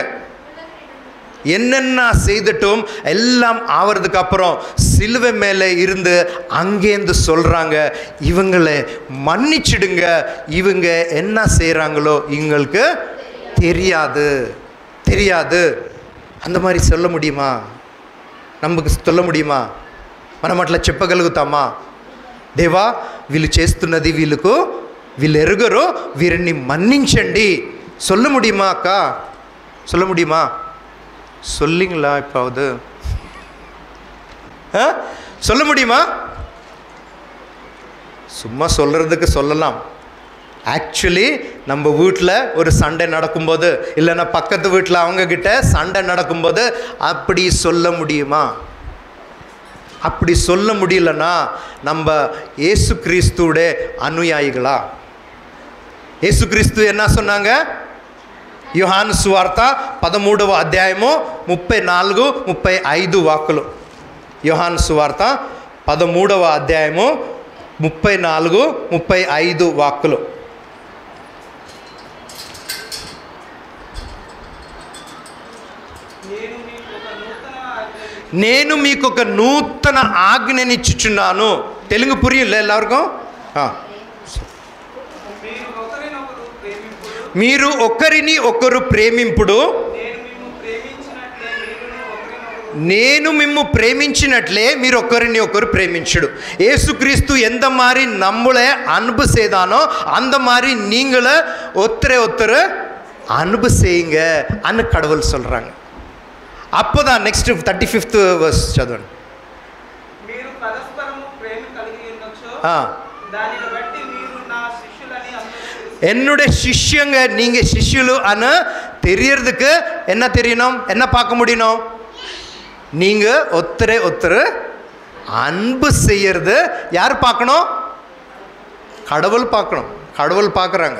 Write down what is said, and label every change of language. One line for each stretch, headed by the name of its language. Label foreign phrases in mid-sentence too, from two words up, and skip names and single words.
Tamil: என்னென்ன செய்துட்டும் எல்லாம் ஆவறதுக்கு அப்புறம் சிலுவை மேலே இருந்து அங்கேருந்து சொல்கிறாங்க, இவங்களை மன்னிச்சிடுங்க, இவங்க என்ன செய்கிறாங்களோ இவங்களுக்கு தெரியாது. அந்த மாதிரி சொல்ல முடியுமா? நமக்கு சொல்ல முடியுமா?
Telugu: మనం అట్లా చెప్పగలుగుతామా? దేవా, వీళ్ళు చేస్తున్నది వీళ్ళు ఎరుగరు, వీరిని మన్నించండి.
Tamil: சொல்ல முடியுமா அக்கா? சொல்ல முடியுமா? சொல்லிங்களா? இப்போது சொல்ல முடியுமா? சும்மா சொல்கிறதுக்கு சொல்லலாம். ஆக்சுவலி நம்ம வீட்டில் ஒரு சண்டை நடக்கும்போது, இல்லைன்னா பக்கத்து வீட்டில் அவங்கக்கிட்ட சண்டை நடக்கும்போது அப்படி சொல்ல முடியுமா? அப்படி சொல்ல முடியலன்னா நம்ம இயேசு கிறிஸ்துவோட அனுயாயிகளா? இயேசு கிறிஸ்து என்ன சொன்னாங்க?
Telugu: యోహాను సువార్త 13వ అధ్యాయము 34-35 వాక్కులు. యోహాను సువార్త 13వ అధ్యాయము 34-35 వాక్కులు. నేను మీకు ఒక నూతన ఆజ్ఞనిచ్చుచున్నాను.
Tamil: தெலுங்கு புரியலை எல்லாருக்கும்?
Telugu: మీరు ఒకరిని ఒకరు ప్రేమింపుడు, నేను మిమ్ము ప్రేమించినట్లే మీరు ఒకరిని ఒకరు ప్రేమించుడు.
Tamil: ஏசுகிறிஸ்து எந்த மாதிரி நம்மளை அன்பு செய்தானோ அந்த மாதிரி நீங்கள ஒருத்தரை அன்பு செய்யுங்க அன்னு கடவுள் சொல்கிறாங்க. அப்போ தான்
English: next 35th verse
Tamil: చదవండి.
Telugu: మీరు పరస్పరము ప్రేమ కలిగి ఉండొచ్చు, దానిని బట్టి మీరు నా శిష్యులని
Tamil: என்னுடைய சிஷ்யங்க, நீங்கள் சிஷ்யுலு அன்னு தெரியறதுக்கு என்ன தெரியணும்? என்ன பார்க்க முடியணும்? நீங்கள் ஒருத்தர் அன்பு செய்யறது யார் பார்க்கணும்? கடவுள் பார்க்கணும். கடவுள் பார்க்குறாங்க.